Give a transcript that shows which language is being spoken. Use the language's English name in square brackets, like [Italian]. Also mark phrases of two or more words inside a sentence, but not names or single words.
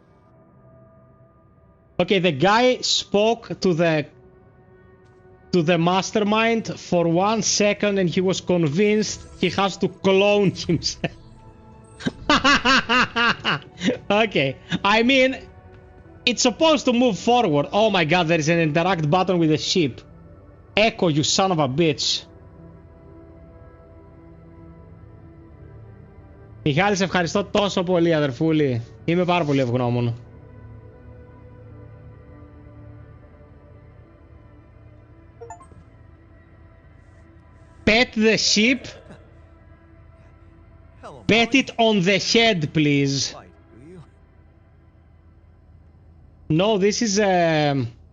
[English] Okay, the guy spoke to the mastermind for 1 second and he was convinced he has to clone himself. Okay, I mean, it's supposed to move forward. Oh my god, there is an interact button with the ship. Echo, you son of a bitch. [Greek] Μιχάλη, σε ευχαριστώ τόσο πολύ, αδερφούλη. Είμαι πάρα πολύ ευγνώμων. [English] Pet the ship. Pet it on the head, please. No, this is a...